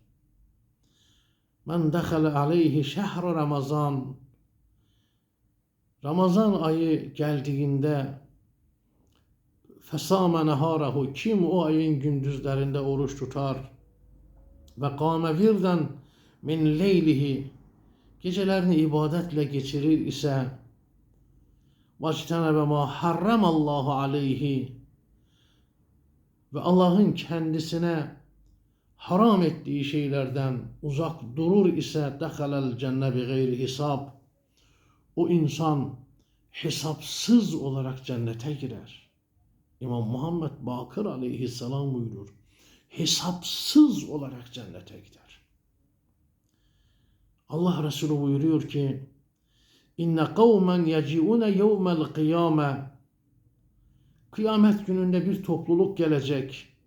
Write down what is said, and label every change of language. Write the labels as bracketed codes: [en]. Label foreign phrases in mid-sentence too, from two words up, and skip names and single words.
[ar] من دخل عليه شهر رمضان, [tr] Ramazan ayı geldiğinde [ar] فصام نهاره, [tr] kim o ayın gündüzlerinde oruç tutar ve [ar] وقام وردا من ليله, [tr] gecelerini ibadetle geçirir ise [ar] وَاجْتَنَبَ مَا حَرَّمَ اللّٰهُ عَلَيْهِ, [tr] ve Allah'ın kendisine haram ettiği şeylerden uzak durur ise [ar] دخل الجنة بغير حساب, [tr] o insan hesapsız olarak cennete girer. İmam Muhammed Bakır aleyhisselam buyurur. Hesapsız olarak cennete gider. Allah Resulü buyuruyor ki [ar] إن قوما يجيئون يوم القيامة, [tr] kıyamet gününde bir topluluk gelecek.